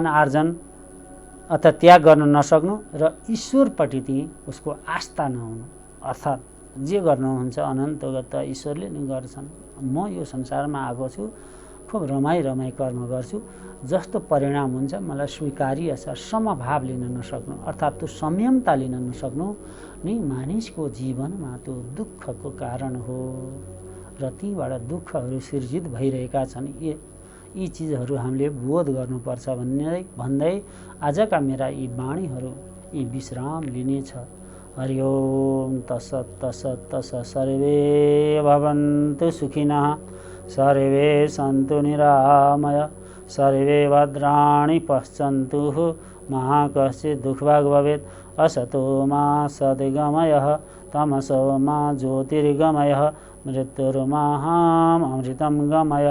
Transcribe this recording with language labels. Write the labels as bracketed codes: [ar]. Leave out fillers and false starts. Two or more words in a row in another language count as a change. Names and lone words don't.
[ne] आर्जन अथवा त्याग गर्न नसक्नु र ईश्वरपट्टि ती उसको आस्था नहुनु, अर्थात् जे गर्नुहुन्छ अनन्तगत ईश्वरले नै गर्छन्, म यो संसारमा आएको छु, खुब रमाई कर्म गर्छु, जस्तो परिणाम हुन्छ मलाई स्वीकार्य छ, समभाव लिन नसक्नु अर्थात् त्यो संयमता लिन नसक्नु नै मानिसको जीवनमा त्यो दुःखको कारण हो र तीबाट दुःखहरू सिर्जित भइरहेका छन्। यी चिजहरू हामीले बोध गर्नुपर्छ भन्दै आजका मेरा यी वाणीहरू यी विश्राम लिनेछ। [sa] हरि ओम तत्सत् तत्सत् तत्सत्। सर्वे भवन्तु सुखिनः, सर्वे सन्तु निरामय, सर्वे भद्राणि पश्यन्तु मा कश्चित् दुःखभाग् भवेत्। असतो मा सद्गमयः, तमसो मा ज्योतिर्गमयः, मृत्युर्माहामृतं गमय।